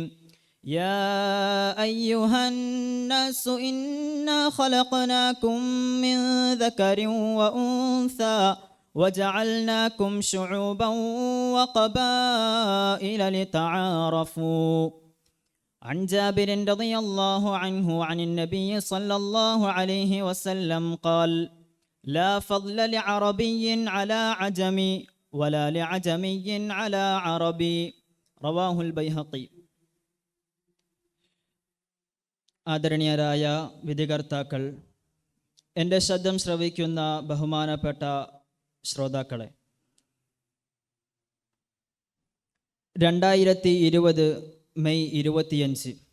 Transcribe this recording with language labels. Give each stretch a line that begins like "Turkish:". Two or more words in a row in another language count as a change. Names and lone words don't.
Arabic: يا أيها الناس إنا خلقناكم من ذكر وأنثى وجعلناكم شعوبا وقبائل لتعارفوا. عن جابر رضي الله عنه عن النبي صلى الله عليه وسلم قال: لا فضل لعربي على عجمي ولا لعجمي على عربي. رواه البيهقي.
Malayalam: ആദരണീയരായ വിധികർത്താക്കൾ, എൻ്റെ ശബ്ദം ശ്രവിക്കുന്ന ബഹുമാനപ്പെട്ട ശ്രോതാക്കളെ, 2020 മെയ് 25